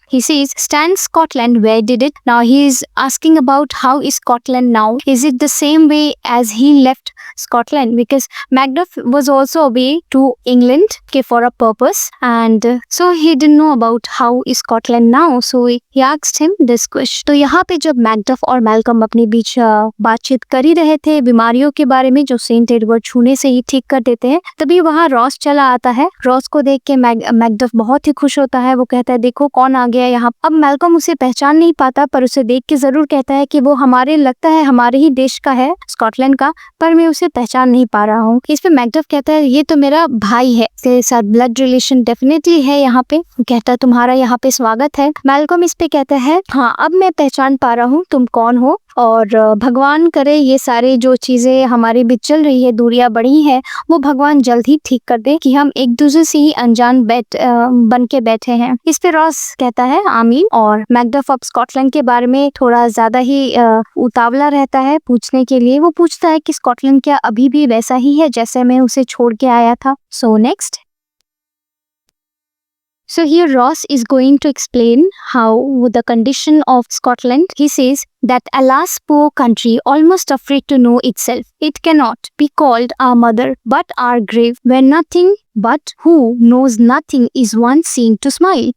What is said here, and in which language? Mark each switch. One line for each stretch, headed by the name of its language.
English: He says, "Stand Scotland, where did it?" Now he is asking about how is Scotland now. Is it the same way as he left Scotland? Because Macduff was also away to England, okay, for a purpose, and so he didn't know about how is Scotland now. So he asked him this question.
Hindi: तो यहाँ पे जब Macduff और Malcolm अपने बीच बातचीत कर ही रहे थे बीमारियों के बारे में जो सेंट एडवर्ड छूने से ही ठीक कर देते हैं, तभी वहाँ रॉस चला आता है। रॉस को देख के मैकडफ बहुत ही खुश होता है। वो कहता है, देखो कौन आ गया यहाँ। अब मैल्कम उसे पहचान नहीं पाता, पर उसे देख के जरूर कहता है कि वो लगता है हमारे ही देश का है, स्कॉटलैंड का, पर मैं उसे पहचान नहीं पा रहा हूँ। इस पे मैकडफ कहता है, ये तो मेरा भाई है, इसके साथ
English: blood relation definitely
Hindi: है यहाँ पे। कहता है, तुम्हारा यहाँ पे स्वागत है। मैल्कम इस पे कहता है, हाँ अब मैं पहचान पा रहा हूँ तुम कौन हो, और भगवान करे ये सारे जो चीजें हमारे बीच चल रही है, दूरियां बढ़ी है, वो भगवान जल्द ही ठीक कर दे कि हम एक दूसरे से ही अनजान बन के बैठे हैं। इस पे रॉस कहता है आमीन, और मैकडफ अब स्कॉटलैंड के बारे में थोड़ा ज्यादा ही उतावला रहता है पूछने के लिए। वो पूछता है कि स्कॉटलैंड क्या अभी भी वैसा ही है जैसे मैं उसे छोड़ के आया था।
English: So next, so here Ross is going to explain how the condition of Scotland. He says that, alas, poor country, almost afraid to know itself. It cannot be called our mother, but our grave, where nothing but who knows nothing is one seen to smile.